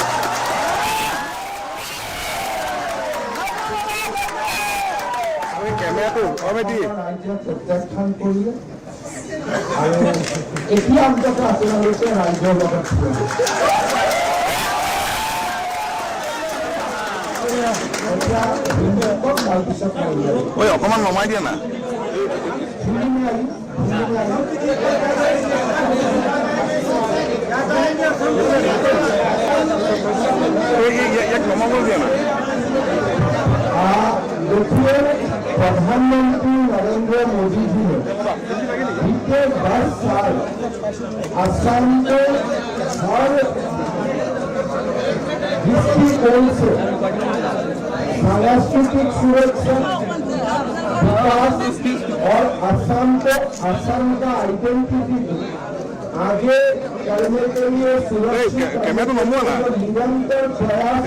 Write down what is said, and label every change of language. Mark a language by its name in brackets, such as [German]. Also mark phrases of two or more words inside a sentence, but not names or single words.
[Assamese] ৰাইজে প্ৰত্যাখ্যান কৰিলে আৰু এতিয়া অন্ততঃ আপোনালোকে ৰাইজৰ লগত তাৰপিছত অকমান নমাই দিয়া না ইয়াক নমাব দিয়া না। [Hindi] देखिए, प्रधानमंत्री नरेंद्र मोदी जी ने बीते 10 साल असम को हर दृष्टिकोण से सांस्कृतिक सुरक्षा, विकास और असम को असम का आइडेंटिटी आगे करने के लिए सुरक्षित निरंतर प्रयास।